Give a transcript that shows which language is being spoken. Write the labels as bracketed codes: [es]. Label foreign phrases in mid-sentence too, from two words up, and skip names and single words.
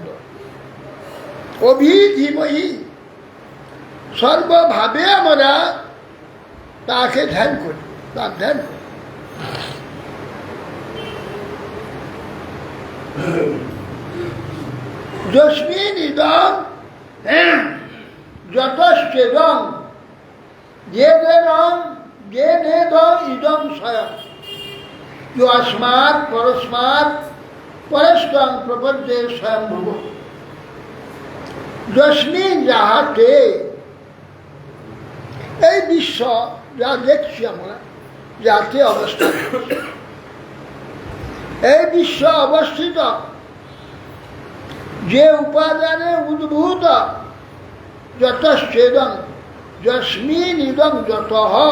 [bn] অভিধিময়ী, সর্বভাবে আমরা তাকে ধ্যান করি, তার ধ্যান করি। [sa] যস্মিন ইদং যতশ্চেদং, যে দেদং ইদং স্বয়ং, अस्मात् परस्मात् परस्तं प्रपद्ये स्वयंभुव। [bn] যস্মিন যাহাতে, এই বিশ্ব যা দেখছি আমরা, যাতে অবস্থিত, এই বিশ্ব অবস্থিত যে উপাদানে উদ্ভূত [sa] যতশ্চেদং যস্মিন ইদং যতঃ